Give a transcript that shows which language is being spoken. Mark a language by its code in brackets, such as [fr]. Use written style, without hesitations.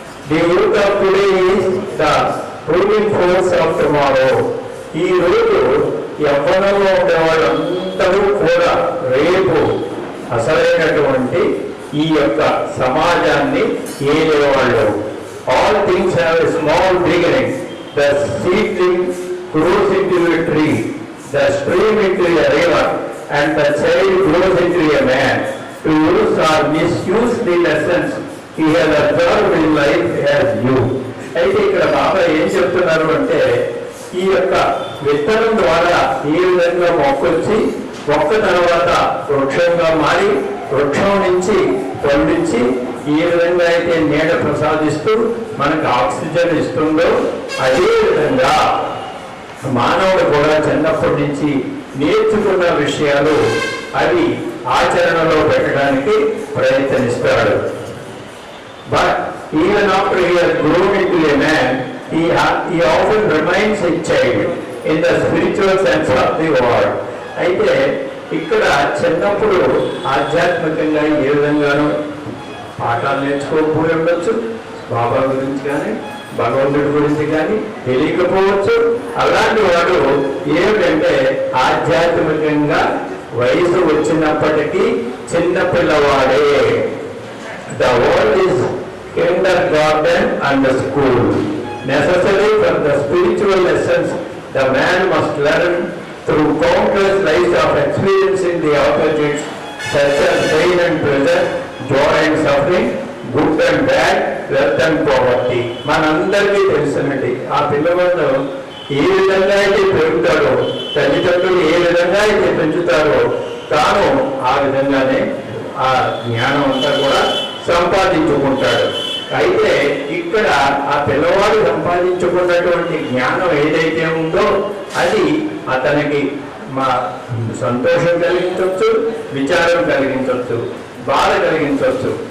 [en] The youth of today is the ruling force of tomorrow. [te] ఈ రోజు యవ్వనంలో ఉండే వాళ్ళందరూ కూడా రేపు అసలైనటువంటి ఈ యొక్క సమాజాన్ని ఏలేవాళ్ళు. [en] All things have a small beginning. The seedling grows into a tree, the stream into a river, and the child grows into a man. To use or misuse the lessons he has observed in life as you. [te] అయితే ఇక్కడ బాబా ఏం చెప్తున్నారు అంటే ఈ యొక్క విత్తనం ద్వారా ఏ విధంగా మొక్కొచ్చి మొక్క తర్వాత వృక్షంగా మారి వృక్షం నుంచి పండించి ఏ విధంగా అయితే నీడ ప్రసాదిస్తూ మనకు ఆక్సిజన్ ఇస్తుందో అదే విధంగా మానవుడు కూడా చిన్నప్పటి నుంచి నేర్చుకున్న విషయాలు అవి ఆచరణలో పెట్టడానికి ప్రయత్నిస్తాడు. [en] But even after he has grown into a man he often remains a child in the spiritual sense of the word. [te] అయితే ఇక్కడ చిన్నప్పుడు ఆధ్యాత్మికంగా ఏ విధంగానూ పాఠాలు నేర్చుకోకపోయి ఉండొచ్చు, బాబా గురించి కానీ భగవంతుడి గురించి కానీ తెలియకపోవచ్చు. అలాంటి వాడు ఏమిటంటే ఆధ్యాత్మికంగా వయసు వచ్చినప్పటికీ చిన్నపిల్లవాడే. [en] The world is kindergarten and the school. Necessary for the spiritual lessons the man must learn through countless lives of experiencing the opposites such as pain and pleasure, joy and suffering, good and bad, wealth and poverty. [te] మనందరికీ తెలిసినట్టు ఆ పిల్లవాడు ఏ విధంగా అయితే పెరుగుతాడో, తల్లిదండ్రులు ఏ విధంగా అయితే పెంచుతారో తాను ఆ విధంగానే ఆ జ్ఞానం అంతా కూడా సంపాదించుకుంటాడు. అయితే ఇక్కడ ఆ పిల్లవాడు సంపాదించుకున్నటువంటి జ్ఞానం ఏదైతే ఉందో అది అతనికి సంతోషం కలిగించవచ్చు, విచారం కలిగించవచ్చు, బాధ కలిగించవచ్చు.